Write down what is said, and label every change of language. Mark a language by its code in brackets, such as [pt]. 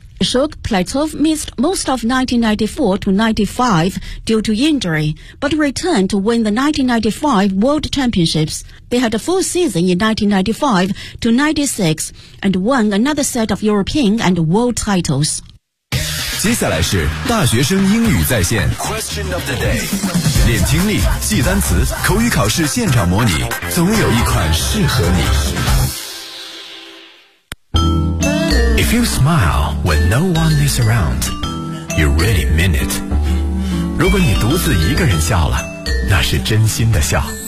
[en] Shuk Platov missed most of 1994-95 due to injury, but returned to win the 1995 World Championships. They had a full season in 1995-96 and won another set of European and world titles. [zh] 接下来是大学生英语在线 [en] Question of the day. [zh] 练听力，记单词，口语考试现场模拟，总有一款适合你。 [en] If you smile when no one is around, you really mean it. [zh] 如果你独自一个人笑了，那是真心的笑。